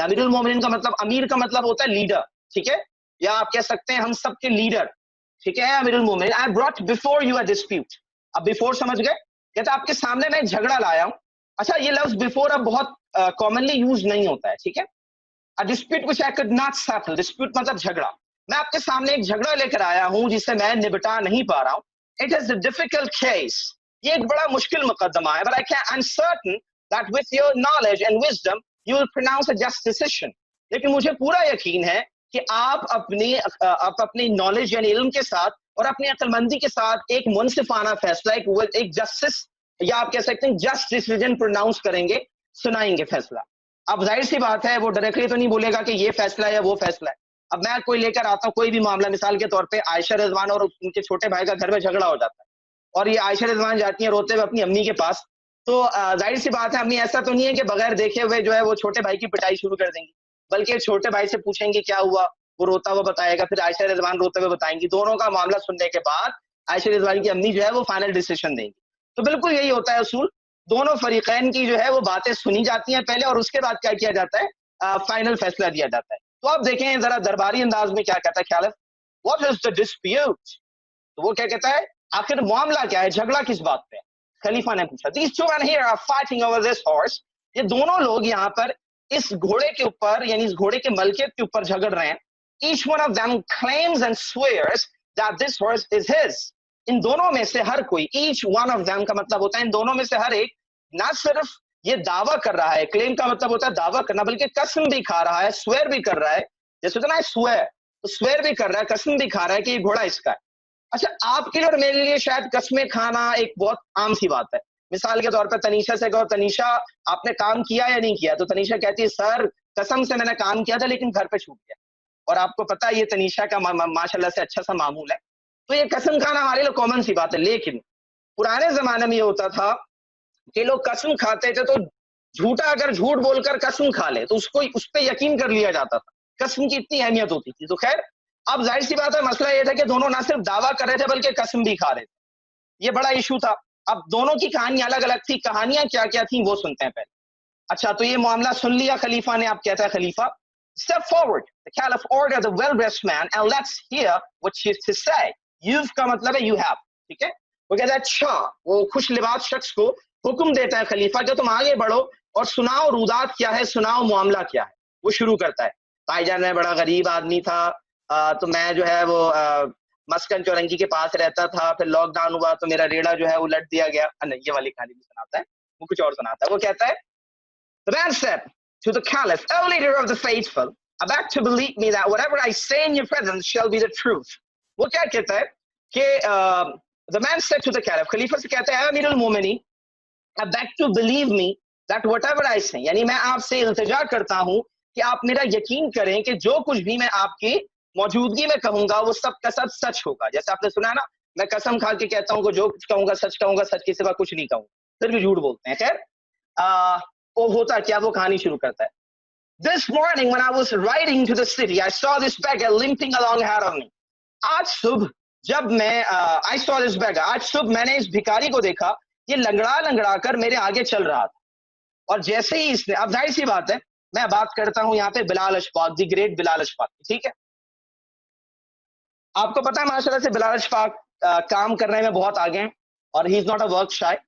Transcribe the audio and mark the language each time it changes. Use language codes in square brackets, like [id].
[ur] امیر المومنین کا مطلب, امیر کا مطلب ہوتا ہے لیڈر. ٹھیک ہے, یا آپ کہہ سکتے ہیں ہم سب کے لیڈر. ٹھیک ہے, امیر المومنین, [en] I brought before you a dispute. [ur] اب before سمجھ گئے, کہتا ہے آپ کے سامنے میں ایک جھگڑا لایا ہوں. اچھا یہ لفظ before اب بہت کامنلی یوز نہیں ہوتا ہے. ٹھیک ہے, [en] a dispute which I could not settle. [ur] Dispute مطلب جھگڑا. میں آپ کے سامنے ایک جھگڑا لے کر آیا ہوں جسے میں نبٹا نہیں پا رہا ہوں. [en] It is a difficult case. [ur] یہ ایک بڑا مشکل مقدمہ ہے. [en] But I'm certain that with your knowledge and wisdom you will pronounce a just decision. [ur] لیکن مجھے پورا یقین ہے کہ آپ اپنی نالج یعنی علم کے ساتھ اور اپنی عقل مندی کے ساتھ ایک منصفانہ فیصلہ, ایک جسٹس, یا آپ کہہ سکتے ہیں [en] just decision pronounce [ur] کریں گے, سنائیں گے فیصلہ. اب ظاہر سی بات ہے وہ ڈائریکٹلی تو نہیں بولے گا کہ یہ فیصلہ ہے یا وہ فیصلہ ہے. اب میں کوئی لے کر آتا ہوں کوئی بھی معاملہ, مثال کے طور پہ عائشہ رضوان اور ان کے چھوٹے بھائی کا گھر میں جھگڑا ہو جاتا ہے, اور یہ عائشہ رضوان جاتی ہیں روتے ہوئے اپنی امی کے پاس. تو ظاہر سی بات ہے امی ایسا تو نہیں ہے کہ بغیر دیکھے ہوئے جو ہے وہ چھوٹے بھائی کی پٹائی شروع کر دیں گی, بلکہ چھوٹے بھائی سے پوچھیں گے کیا ہوا, وہ روتا ہوا بتائے گا, پھر عائشہ رضوان روتے ہوئے بتائیں گی. دونوں کا معاملہ سننے کے بعد عائشہ رضوان کی امی جو ہے وہ فائنل ڈیسیژن دیں گی. تو بالکل یہی ہوتا ہے اصول, دونوں فریقین کی جو ہے وہ باتیں سنی جاتی ہیں پہلے, اور اس کے بعد کیا کیا جاتا ہے, فائنل فیصلہ دیا جاتا ہے. تو آپ دیکھیں ذرا درباری انداز میں کیا کہتا ہے خیال ہے, [en] What is the dispute. [ur] تو وہ کیا کہتا ہے, آخر معاملہ کیا ہے, جھگڑا کس بات پہ. خلیفہ نے پوچھا, [en] these two men here are fighting over this horse. [ur] یہ دونوں لوگ یہاں پر اس گھوڑے کے اوپر یعنی اس گھوڑے کے ملکیت کے اوپر جھگڑ رہے ہیں. [en] each one of them claims and swears that this horse is his. [ur] ان دونوں میں سے ہر کوئی, [en] each one of them [ur] کا مطلب ہوتا ہے ان دونوں میں سے ہر ایک نہ صرف یہ دعویٰ کر رہا ہے, کلیم کا مطلب ہوتا ہے دعویٰ کرنا, بلکہ قسم بھی کھا رہا ہے, سویر بھی کر رہا ہے. جیسے ہوتا ہے نا سویر, تو سویر بھی کر رہا ہے, قسم بھی کھا رہا ہے کہ یہ گھوڑا اس کا ہے. اچھا آپ کے لیے اور میرے لیے شاید قسمیں کھانا ایک بہت عام سی بات ہے. مثال کے طور پر تنیشا سے کہو تنیشا آپ نے کام کیا یا نہیں کیا, تو تنیشا کہتی ہے سر قسم سے میں نے کام کیا تھا لیکن گھر پہ چھوٹ گیا, اور آپ کو پتا یہ تنیشا کا ماشاء اللہ سے اچھا سا معمول ہے. تو یہ قسم کھانا ہمارے لیے کامن سی بات ہے. لیکن پرانے زمانے میں یہ ہوتا تھا کہ لوگ قسم کھاتے تھے تو جھوٹا اگر جھوٹ بول کر قسم کھا لے تو اس پہ یقین کر لیا جاتا تھا. قسم کی اتنی اہمیت ہوتی تھی. تو خیر اب ظاہر سی بات ہے مسئلہ یہ تھا کہ دونوں نہ صرف دعویٰ کر رہے تھے بلکہ قسم بھی کھا رہے تھے. یہ بڑا ایشو تھا. اب دونوں کی کہانیاں الگ الگ تھی. کہانیاں کیا کیا تھیں وہ سنتے ہیں پہلے. اچھا تو یہ معاملہ سن لیا خلیفہ نے. اب کہتا ہے خلیفہ [en] step forward. The caliph ordered the well-dressed man and let's hear what she has to say. You've [ur] کا مطلب ہے [en] you have. [ur] ٹھیک ہے, وہ کہتا ہے اچھا, وہ خوش لباس شخص کو حکم دیتا ہے خلیفہ کہ تم آگے بڑھو اور سناؤ رودات کیا ہے, سناؤ معاملہ کیا ہے. وہ شروع کرتا ہے بھائی جان میں بڑا غریب آدمی تھا, تو میں جو ہے وہ مسکن چورنگی کے پاس رہتا تھا, پھر لاک ڈاؤن ہوا تو میرا ریڑا جو ہے الٹ دیا گیا. نہیں یہ والی کہانی بھی سناتا ہے, وہ کچھ اور سناتا ہے. وہ کہتا ہے [en] The man said to the caliph, O leader of the faithful, I beg to believe me that whatever I say in your presence shall be the truth. [ur] وہ کیا کہتا ہے کہ [en] the man said to the caliph, [ur] خلیفہ سے کہتا ہے امیر المومنین, [en] I beg to believe me that whatever I say, [ur] یعنی میں آپ سے التجا کرتا ہوں کہ آپ میرا یقین کریں کہ جو کچھ بھی میں آپ کی موجودگی میں کہوں گا وہ سب کا سب سچ ہوگا. جیسے آپ نے سنا نا, میں قسم کھا کے کہتا ہوں کہ جو کچھ کہوں گا, سچ کے سوا کچھ نہیں کہوں, پھر بھی جھوٹ بولتے ہیں. خیر وہ ہوتا کیا, وہ کہانی شروع کرتا ہے. [en] This morning when I was riding to the city, I saw this beggar limping along ahead of me. [ur] آج صبح جب میں [en] I saw this beggar, [ur] آج صبح میں نے اس بھکاری کو دیکھا, یہ لنگڑا لنگڑا کر میرے آگے چل رہا تھا. اور جیسے ہی اس نے, اب ظاہر سی بات ہے میں بات کرتا ہوں یہاں پہ بلال اشفاق, دی گریٹ بلال اشفاق, ٹھیک ہے. آپ کو پتا ہے ماشاء اللہ سے بلال اشفاق کام کرنے میں بہت آگے ہیں, اور [en] He is not a work shy.